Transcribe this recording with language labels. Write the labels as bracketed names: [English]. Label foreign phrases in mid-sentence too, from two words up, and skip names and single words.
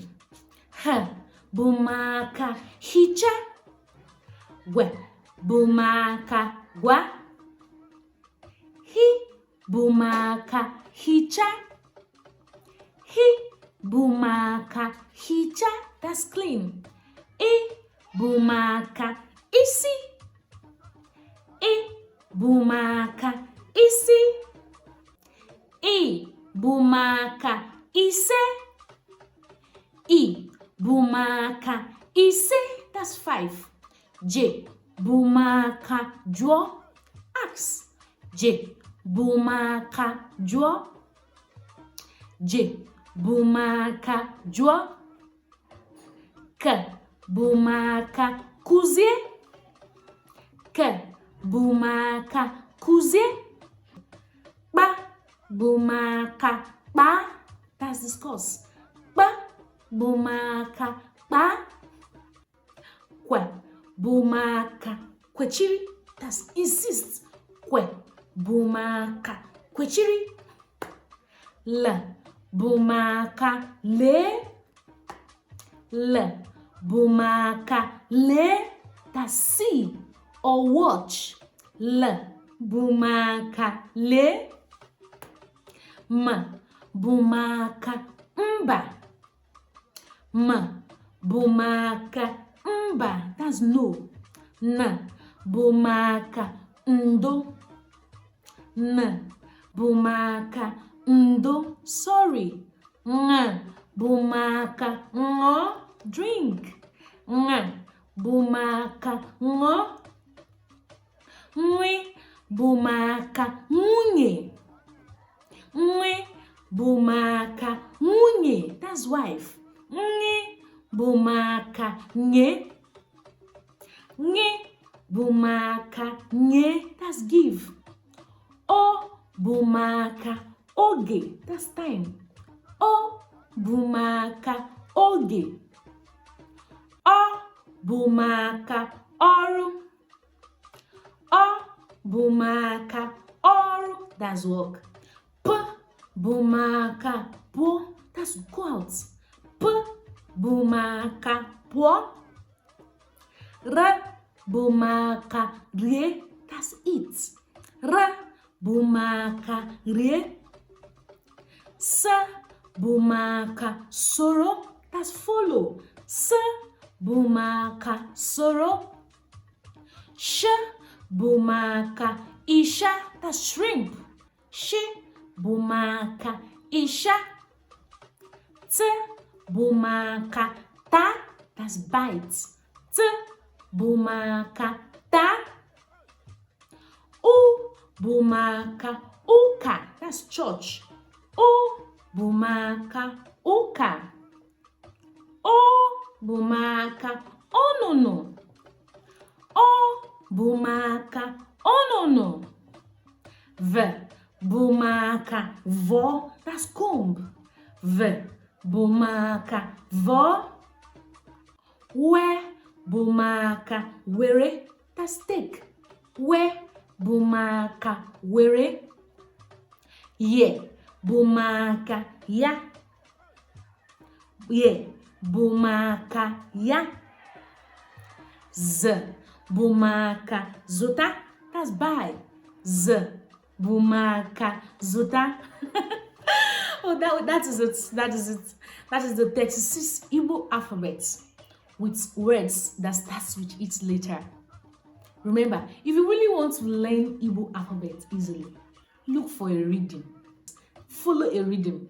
[Igbo] H bụ maka hicha. W bụ maka gwa. Hi bụ maka hicha. Hi bụ maka hicha. [English] That's clean. [Igbo] I bụ maka isi. I bụ maka isi. I bụ maka ise. I bụ maka ise. That's 5. J bụ maka jụọ. Ask. J bụ maka jụọ. J bụ maka jụọ. K bụ maka kụzie. K bụ maka kụzie. Kpa bụ maka kpaa. [English] That's discuss. [Igbo] Kpa bụ maka kpaa. Kwe bụ maka kwechiri. [English] That's insist. [Igbo] Kwe bụ maka kwechiri. L bụ maka lee. L bụ maka lee. [English] That's see or watch. [Igbo] L bụ maka lee. M bụ maka mba. M bụ maka mba. [English] That's no. [Igbo] N bụ maka ndo. N bụ maka ndo. Sorry. N bụ maka ṅụọ. Drink. N bụ maka ṅụọ. Nwi bụ maka nwunye. Nwi bụ maka nwunye. [English] That's wife. [Igbo] Nwi bụ maka nye. Nye bụ maka nye. [English] That's give. [Igbo] O bụ maka oge. [English] That's time. [Igbo] O bụ maka oge. Ọ bụ maka ọrụ. Ọ bụ maka ọrụ. [English] That's work. [Igbo] P bụ maka pụọ. [English] That's go out. [Igbo] P bụ maka pụọ. R bụ maka rie. [English] That's eat. [Igbo] R bụ maka rie. S bụ maka soro. [English] That's follow. [Igbo] S bụ maka soro. Sh bụ maka isha. [English] That's shrimp. [Igbo] Sh bụ maka isha. T bụ maka ta. [English] That's bite. [Igbo] T bụ maka ta. U bụ maka ụka. [English] That's church. [Igbo] U bụ maka ụka. O bụ maka ọnụnụ. O bụ maka ọnụnụ. V bụ maka vọ. [English] That's comb. [Igbo] V bụ maka vọ. We bụ maka were. [English] That's take. [Igbo] We bụ maka were. Ye bụ maka ya. Ye bụ maka ya. Z bụ maka zụta. [English] That's buy. [Igbo] Z bụ maka zụta. [English] Oh, that is it. That is it. That is the 36 Igbo alphabet with words that starts with each letter. Remember, if you really want to learn Igbo alphabet easily, look for a reading. Follow a reading.